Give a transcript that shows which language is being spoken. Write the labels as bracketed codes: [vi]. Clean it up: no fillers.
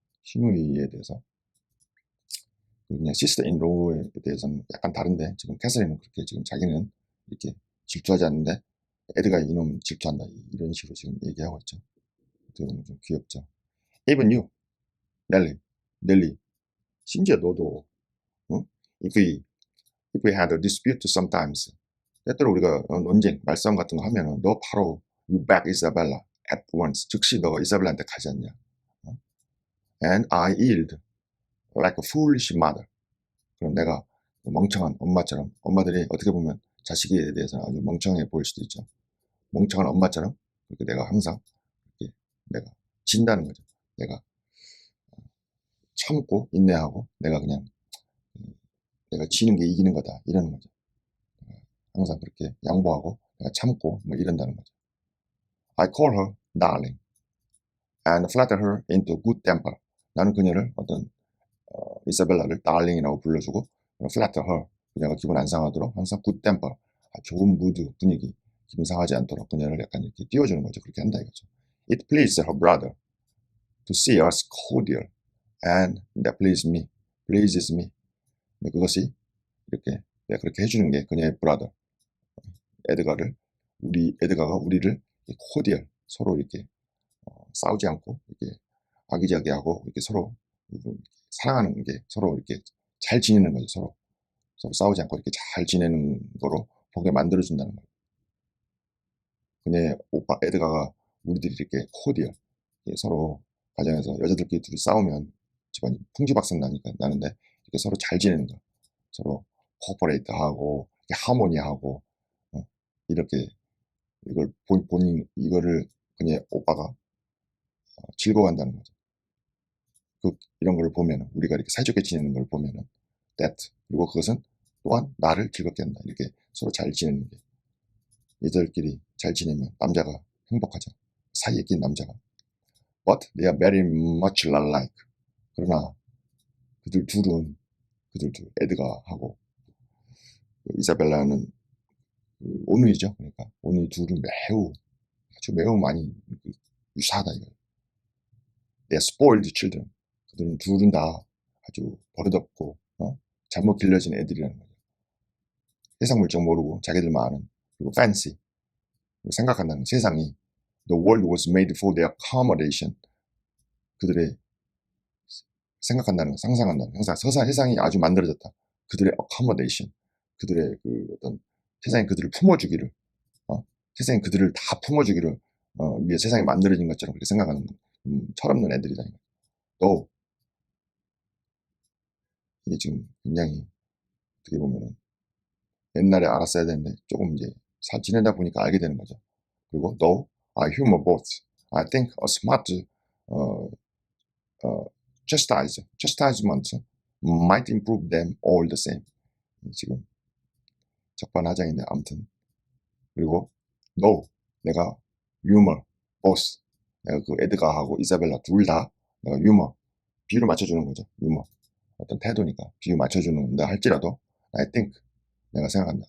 [ko] 신우이에 대해서 그냥 시스터 인 로우에 대해서는 약간 다른데 지금 캐서린은 그렇게 지금 자기는 이렇게 질투하지 않는데 에드가 이놈 질투한다 이런 식으로 지금 얘기하고 있죠. 어떻게 보면 좀 귀엽죠. [en] Even you, [ko] 넬리, 심지어 너도 응? [en] If we had a dispute sometimes [ko] 때때로 우리가 논쟁, 말싸움 같은 거 하면은 너 바로 [en] you back Isabella at once. [ko] 즉시 너가 이사벨라한테 가지 않냐. [en] And I yield like a foolish mother. [ko] 그럼 내가 멍청한 엄마처럼 엄마들이 어떻게 보면 자식에 대해서는 아주 멍청해 보일 수도 있죠. 멍청한 엄마처럼 그렇게 내가 항상 이렇게 내가 진다는 거죠. 내가 참고 인내하고 내가 그냥 내가 지는 게 이기는 거다 이러는 거죠. 항상 그렇게 양보하고 내가 참고 뭐 이런다는 거죠. [en] I call her darling and flatter her into good temper. [ko] 나는 그녀를 이사벨라를 darling이라고 불러주고 [en] flatter her. [ko] 그녀가 기분 안 상하도록 항상 [en] good temper. [ko] 좋은 무드 분위기 기분 상하지 않도록 그녀를 약간 이렇게 띄워주는 거죠. 그렇게 한다 이거죠. [en] It pleased her brother to see us cordial and that pleases me. [ko] 근데 그것이 이렇게 내가 그렇게 해주는 게 그녀의 brother 에드가가 우리를 코디얼 서로 이렇게 싸우지 않고 이렇게 아기자기하고 이렇게 서로 사랑하는 게 서로 이렇게 잘 지내는 거죠. 서로 싸우지 않고 이렇게 잘 지내는 거로 보게 만들어준다는 거예요. 그녀의 오빠 에드가가 우리들이 이렇게 코디얼 서로 가정에서 여자들끼리 둘이 싸우면 집안이 풍지박산 나는데 이렇게 서로 잘 지내는 거, 서로 코퍼레이트하고 하모니하고 이렇게 이걸 본인 이거를 그냥 오빠가 즐거워한다는 거죠. 이런 걸 보면은 우리가 이렇게 사이좋게 지내는 걸 보면은 that 그리고 그것은 또한 나를 즐겁게 한다. 이렇게 서로 잘 지내는 게 얘들끼리 잘 지내면 남자가 행복하죠. 사이에 낀 남자가. [en] But they are very much alike. [ko] 그러나 그들 둘은 그들 둘 에드가하고 이사벨라는 오누이죠. 그러니까 오누이 둘은 아주 매우 많이 유사하다 이거예요. [en] They are spoiled children. [ko] 그들은 둘은 다 아주 버릇없고 잘못 길러진 애들이라는 거죠. 세상 물정 모르고 자기들만 아는 그리고 fancy 생각한다는 세상이 [en] The world was made for their accommodation. [ko] 그들의 생각한다는 상상한다는 세상이 아주 만들어졌다. 그들의 accommodation 그들의 그 어떤 세상이 그들을 품어주기를 세상이 그들을 다 품어주기를 위해 세상이 만들어진 것처럼 그렇게 생각하는 철없는 애들이다. 또 이게 지금 굉장히 어떻게 보면은 옛날에 알았어야 되는데 조금 이제 지내다 보니까 알게 되는 거죠. [en] 그리고 though I humor both, I think a smart chastisement might improve them all the same. [ko] 지금 적반하장인데 아무튼 그리고 though 내가 [en] humor both [ko] 내가 그 에드가하고 이사벨라 둘 다 내가 유머 비유를 맞춰주는 거죠. 유머 어떤 태도니까 비유 맞춰주는다 할지라도 [en] I think [ko] 내가 생각한다.